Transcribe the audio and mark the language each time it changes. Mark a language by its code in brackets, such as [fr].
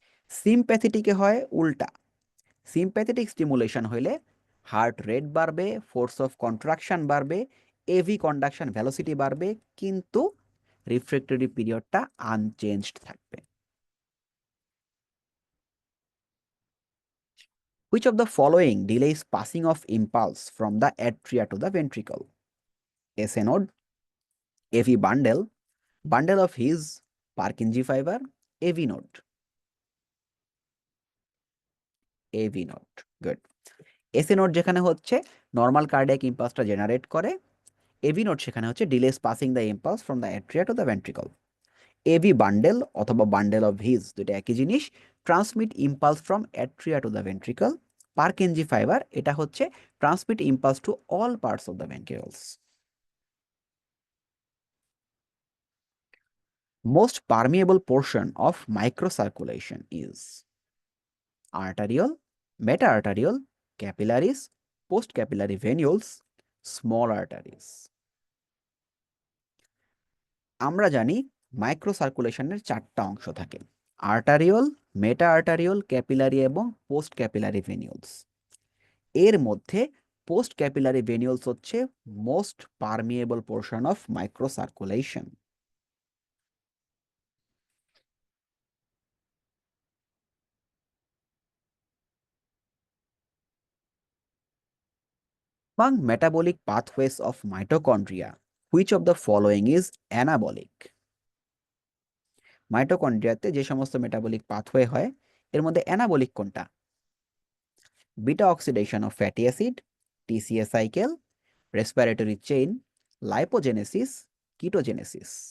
[bn] সিম্প্যাথেটিকে হয় উল্টা। Sympathetic stimulation হইলে হার্ট রেট বাড়বে, ফোর্স অফ কন্ট্রাকশন বাড়বে, এভি কন্ডাকশন ভেলোসিটি বাড়বে, কিন্তু রিফ্র্যাক্টরি পিরিয়ডটা আনচেঞ্জড থাকবে। [en] Which of the following delays passing of impulse from the atria to the ventricle? SA node, AV bundle, bundle of His, Purkinje fiber, AV node. AV node, good. [bn] SA node যেখানে হচ্ছে normal cardiac ইম্পালসটা generate করে, AV node সেখানে হচ্ছে [en] Delays passing the impulse from the atria to the ventricle. [bn] AV bundle অথবা bundle of his দুটো একই জিনিস, [en] Transmit impulse from atria to the ventricle. Purkinje fibre [bn] এটা হচ্ছে [en] Transmit impulse to all parts of the ventricles. Most permeable portion of microcirculation is arterial, meta-arterial, capillaries, post-capillary venules, small arteries. [bn] আমরা জানি মাইক্রোসার্কুলেশনের চারটা অংশ থাকে: আর্টারিওল, মেটা আর্টারিওল, ক্যাপিলারি এবং post capillary ভেনিউলস। এর মধ্যে পোস্ট ক্যাপিলারি ভেনিউলস হচ্ছে [en] Most permeable portion of microcirculation. Among metabolic pathways of mitochondria, which of the following is anabolic? [bn] মাইটোকন্ড্রিয়াতে যে সমস্ত মেটাবলিক পাথওয়ে হয় এর মধ্যে অ্যানাবলিক কোনটা? Beta oxidation of fatty acid, TCA cycle, respiratory chain, lipogenesis, কিটোজেনেসিস।